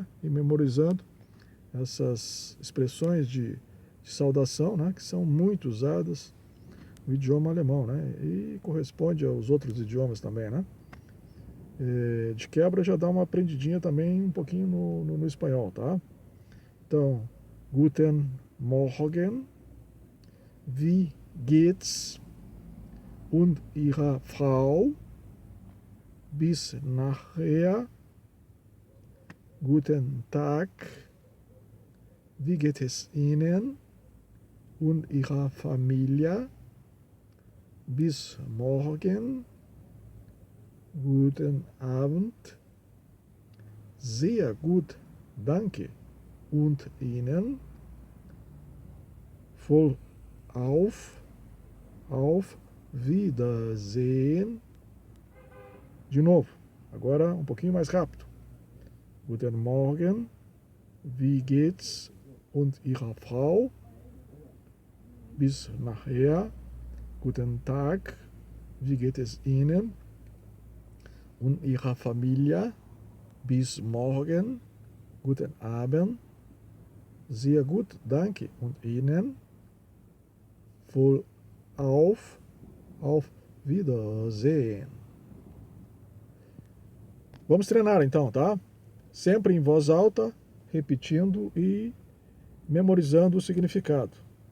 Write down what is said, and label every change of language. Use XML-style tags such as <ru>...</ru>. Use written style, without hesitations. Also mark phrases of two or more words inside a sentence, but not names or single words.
<pt>E memorizando essas expressões de saudação, né? Que são muito usadas no idioma alemão, né? E corresponde aos outros idiomas também, né? De quebra já dá uma aprendidinha também um pouquinho no espanhol, tá? Então,</pt> <de>Guten Morgen, wie geht's und Ihrer Frau? Bis nachher. Guten Tag. Wie geht es Ihnen und Ihrer Familie? Bis morgen. Guten Abend. Sehr gut, danke. Und Ihnen? Voll auf Wiedersehen.</de> <pt>De novo, agora um pouquinho mais rápido.</pt> <de>Guten Morgen, wie geht's und Ihrer Frau? Bis nachher. Guten Tag, wie geht es Ihnen und Ihrer Familie? Bis morgen. Guten Abend. Sehr gut, danke. Und Ihnen? Voll auf Wiedersehen.</de> <pt>Vamos treinar então, tá? Sempre em voz alta, repetindo e memorizando o significado.</pt>